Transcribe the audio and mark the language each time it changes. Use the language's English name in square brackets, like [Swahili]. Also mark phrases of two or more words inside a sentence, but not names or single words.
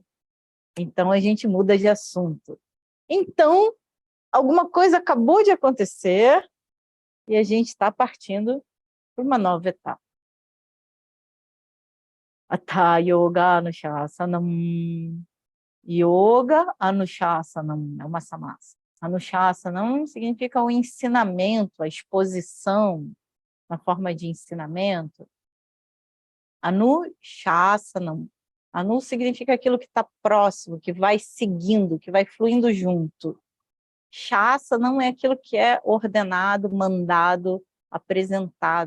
[Portuguese] Então, a gente muda de assunto. Então, alguma coisa acabou de acontecer e a gente está partindo para uma nova etapa. [Sanskrit] अथ योग अनुशासनम्. योग अनुशासनम् [Portuguese] é uma samasa. Anushasanam significa o ensinamento, a exposição, na forma de ensinamento. Anushasanam. Anu significa aquilo que está próximo, que vai seguindo, que vai fluindo junto. Shasa não é aquilo que é ordenado, mandado, apresentado.